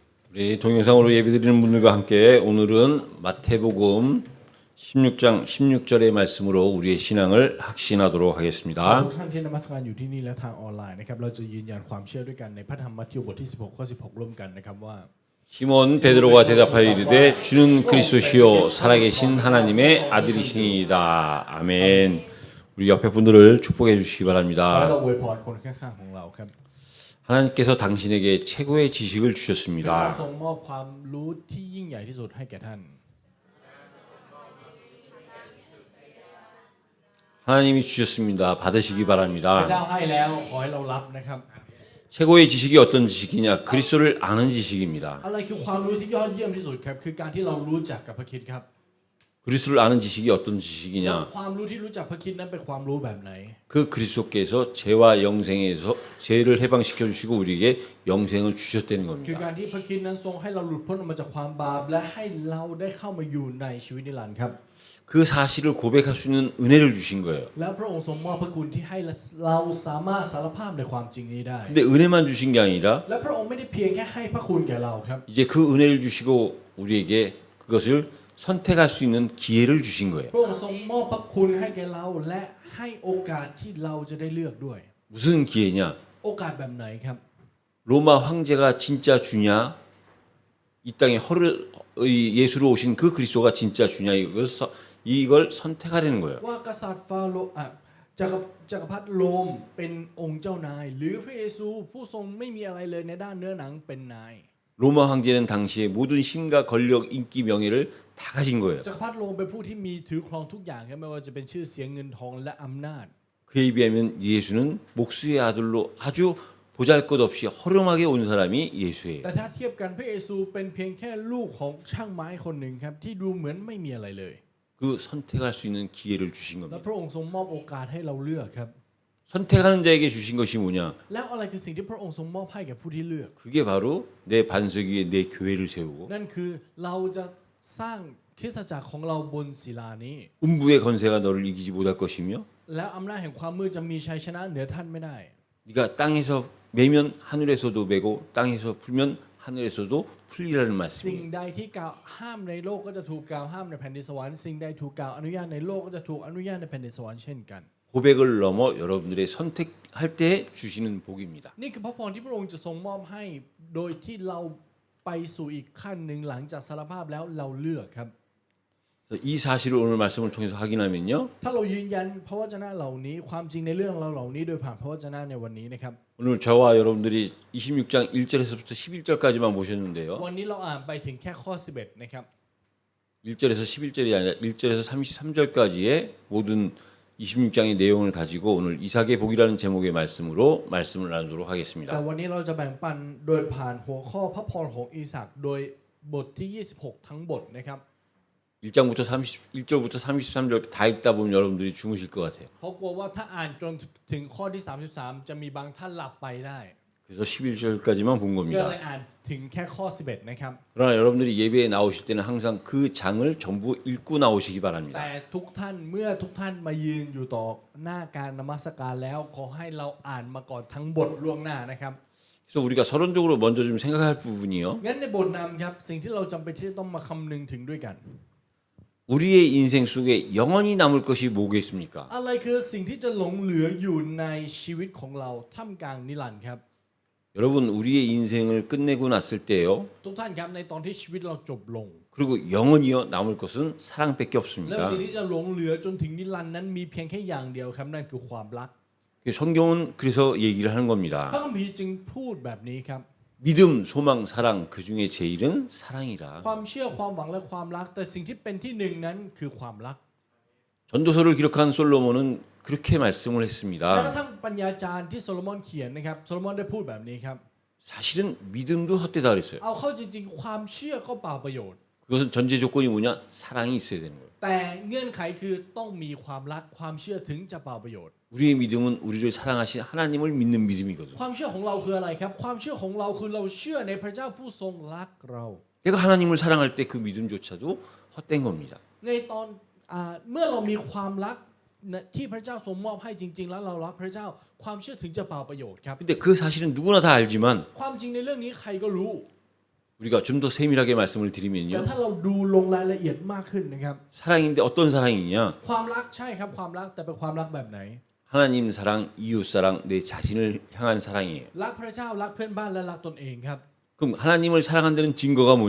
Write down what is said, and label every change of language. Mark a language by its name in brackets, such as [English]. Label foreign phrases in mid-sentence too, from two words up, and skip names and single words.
[Korean] 우리 동영상으로 예배드리는 분들과 함께 오늘은 마태복음 16장 16절의 말씀으로 우리의 신앙을 확신하도록 하겠습니다. [Thai] ทุกท่านที่นมัสการอยู่ที่นี่และทางออนไลน์นะครับเราจะยืนยันความเชื่อด้วยกันในพระธรรมมัทธิวบทที่16ข้อ16ร่วมกันนะครับว่า [Korean] 시몬 베드로가 대답하여 이르되 주는 그리스도시요 살아계신 하나님의 아들이시니이다. 아멘. 우리 옆에 분들을 축복해 주시기 [Thai] ขอให้ [Korean] 바랍니다. [Thai] เราอวยพรคนข้างๆของเราครับ [Korean] 하나님께서 당신에게 최고의 지식을 [Thai] พระเจ้า [Korean] 주셨습니다. [Thai] ทรงมอบความรู้ที่ยิ่งใหญ่ที่สุดให้แก่ท่าน [Korean] 하나님이 주셨습니다. 받으시기 [Thai] พระเจ้า [Korean] 바랍니다. [Thai] ให้แล้วขอให้เรารับนะครับ [Korean] 최고의 지식이 어떤 지식이냐? 그리스도를 아는 지식입니다. [Thai] อะไรคือความรู้ที่ยอดเยี่ยมที่สุดครับคือการที่เรารู้จักกับพระคริสต์ครับ [Korean] 그리스도를 아는 지식이 어떤 지식이냐? [Thai] ความรู้ที่รู้จักพระคริสต์นั้นเป็นความรู้แบบไหน [Korean] 그 그리스도께서 죄와 영생에서 죄를 해방시켜 주시고 우리에게 영생을 주셨다는 [Thai] คือ [Korean] 겁니다. [Thai] การที่พระคริสต์นั้นทรงให้เราหลุดพ้นออกมาจากความบาปและให้เราได้เข้ามาอยู่ในชีวิตนิรันดร์ครับ [Korean] 그 사실을 고백할 수 있는 은혜를 주신 거예요. [Thai] แล้วพระองค์ทรงมอบพระคุณที่ให้เราสามารถสารภาพในความจริงนี้ได้ [Korean] 근데 은혜만 주신 게 아니라 [Thai] และพระองค์ไม่ได้เพียงแค่ให้พระคุณแก่เราครับ [Korean] 이제 그 은혜를 주시고 우리에게 그것을 선택할 수 있는 기회를 주신 거예요. [Thai] พระองค์ทรงมอบพระคุณให้แก่เราและให้โอกาสที่เราจะได้เลือกด้วย [Korean] 무슨 기회냐? [Thai] โอกาสแบบไหนครับ [Korean] 로마 황제가 진짜 주냐? 이 땅에 예수로 오신 그 그리스도가 진짜 주냐? 이걸 선택하려는 거예요. [Thai] ว่ากษัตริย์ฟาโรห์จักรพรรดิโรมเป็นองค์เจ้านาย หรือพระเยซูผู้ทรงไม่มีอะไรเลยในด้านเนื้อหนังเป็นนาย [Korean] 로마 황제는 당시에 모든 힘과 권력, 인기, 명예를 다 가진 거예요. [Thai] จักรพรรดิโรมเป็นผู้ที่มีถือครองทุกอย่างครับไม่ว่าจะเป็นชื่อเสียงเงินทองและอำนาจ [Korean] 그에 비하면 예수는 목수의 아들로 아주 보잘것없이 허름하게 온 사람이 예수예요. [Thai] แต่ถ้าเทียบกันพระเยซูเป็นเพียงแค่ลูกของช่างไม้คนหนึ่งครับที่ดูเหมือนไม่มีอะไรเลย [Korean] 그 선택할 수 있는 기회를 주신 [Thai] และ [Korean] 겁니다. [Thai] พระองค์ทรงมอบโอกาสให้เราเลือกครับ [Korean] 선택하는 자에게 주신 것이 뭐냐? [Thai] แล้วอะไรคือสิ่งที่พระองค์ทรงมอบให้แก่ผู้ที่เลือก [Korean] 그게 바로 내 반석 위에 내 교회를 세우고 [Thai] นั่นคือเราจะสร้างคริสตจักรของเราบนศิลานี้ [Korean] 음부의 건세가 너를 이기지 못할 것이며 [Thai] แล้วอำนาจแห่งความมืดจะมีชัยชนะเหนือท่านไม่ได้ [Korean] 네가 땅에서 매면 하늘에서도 매고 땅에서 풀면 하늘에서도 풀리라는 [Thai] สิ่ง [Korean] 말씀이에요. [Thai] ใดที่กล่าวห้ามในโลกก็จะถูกกล่าวห้ามในแผ่นดินสวรรค์สิ่งใดถูกกล่าวอนุญาตในโลกก็จะถูกอนุญาตในแผ่นดินสวรรค์เช่นกัน [Korean] 고백을 넘어 여러분들의 선택할 때 주시는 복입니다. [Thai] นี่คือพระพรที่พระองค์จะทรงมอบให้โดยที่เราไปสู่อีกขั้นหนึ่งหลังจากสารภาพแล้วเราเลือกครับ [Korean] 그래서 이 사실을 오늘 말씀을 통해서 확인하면요. [Thai] ถ้าเรายืนยันพระวจนะเหล่านี้ความจริงในเรื่องเราเหล่านี้โดยผ่านพระวจนะในวันนี้นะครับ [Korean] 오늘 저와 여러분들이 26장 1절에서부터 11절까지만 보셨는데요. [Thai] วันนี้เราอ่านไปถึงแค่ข้อ11นะครับ [Korean] 1절에서 11절이 아니라 1절에서 33절까지의 모든 26장의 내용을 가지고 오늘 이삭의 복이라는 제목의 말씀으로 말씀을 나누도록 [Thai] แต่ [Korean] 하겠습니다. [Thai] วันนี้เราจะแบ่งปันโดยผ่านหัวข้อพระพรของอีสากโดยบทที่26ทั้งบทนะครับ [Korean] 1장부터 31절부터 33절 다 읽다 보면 여러분들이 주무실 것 같아요. [Thai] เพราะกลัวว่าถ้าอ่านจนถึงข้อที่33จะมีบางท่านหลับไปได้ [Korean] 그래서 11절까지만 본 [Thai] ก็เลย [Korean] 겁니다. [Thai] อ่านถึงแค่ข้อ11นะครับ [Korean] 그러나 여러분들이 예배에 나오실 때는 항상 그 장을 전부 읽고 나오시기 [Thai] แต่ [Korean] 바랍니다. [Thai] ทุกท่านเมื่อทุกท่านมายืนอยู่ต่อหน้าการนมัสการแล้วขอให้เราอ่านมาก่อนทั้งบทล่วงหน้านะครับ [Korean] 그래서 우리가 서론적으로 먼저 좀 생각할 부분이요. [Thai] งั้นในบทนำครับสิ่งที่เราจำเป็นที่จะต้องมาคำนึงถึงด้วยกัน [Korean] 우리의 인생 속에 영원히 남을 것이 뭐겠습니까? [Thai] อะไรคือสิ่งที่จะหลงเหลืออยู่ในชีวิตของเราท่ามกลางนิรันดร์ครับ [Korean] 여러분 우리의 인생을 끝내고 났을 때요. [Thai] ทุกท่านครับในตอนที่ชีวิตเราจบลง [Korean] 그리고 영원히요 남을 것은 사랑밖에 [Thai] แล้ว [Korean] 없습니다. [Thai] สิ่งที่จะหลงเหลือจนถึงนิรันดร์นั้นมีเพียงแค่อย่างเดียวครับนั่นคือความรัก [Korean] 성경은 그래서 얘기를 하는 [Thai] พระ [Korean] 겁니다. [Thai] คัมภีร์จึงพูดแบบนี้ครับ [Korean] 믿음, 소망, 사랑 그 중에 제일은 사랑이라. [Thai] ความเชื่อความหวังและความรักแต่สิ่งที่เป็นที่หนึ่งนั้นคือความรัก [Korean] 전도서를 기록한 솔로몬은 그렇게 말씀을 [Thai] แม้กระ [Korean] 했습니다. [Thai] ทั่งปัญญาจารย์ที่โซโลมอนเขียนนะครับโซโลมอนได้พูดแบบนี้ครับ [Korean] 사실은 믿음도 헛되다 그랬어요. [Thai] เอาเข้าจริงๆความเชื่อก็เปล่าประโยชน์ [Korean] 그것은 전제 조건이 뭐냐? 사랑이 있어야 되는 거예요. [Thai] แต่เงื่อนไขคือต้องมีความรักความเชื่อถึงจะเปล่าประโยชน์ [Korean] 우리의 믿음은 우리를 사랑하신 하나님을 믿는 믿음이거든요. [Thai] ความเชื่อของเราคืออะไรครับความเชื่อของเราคือเราเชื่อในพระเจ้าผู้ทรงรักเรา [Korean] 내가 하나님을 사랑할 때 그 믿음조차도 헛된 겁니다. [Thai] ในตอนเมื่อเรามีความรักที่พระเจ้าทรงมอบให้จริง ๆ แล้วเรารักพระเจ้าความเชื่อถึงจะเปล่าประโยชน์ครับ [Korean] 근데 그 사실은 누구나 다 알지만 [Thai] ความจริงในเรื่องนี้ใครก็รู้ [Korean] 우리가 좀 더 세밀하게 말씀을 [Thai] แต่ [Korean] 드리면요. [Thai] ถ้าเราดูลงรายละเอียดมากขึ้นนะครับ [Korean] 사랑인데 어떤 사랑이냐? [Thai] ความรักใช่ครับความรักแต่เป็นความรักแบบไหน [Korean] 하나님 사랑, 이웃 사랑, 내 자신을 향한 사랑이에요. [Thai] รักพระเจ้ารักเพื่อนบ้านและรักตนเองครับ [Korean] 그럼 하나님을 사랑한다는 증거가 뭐냐?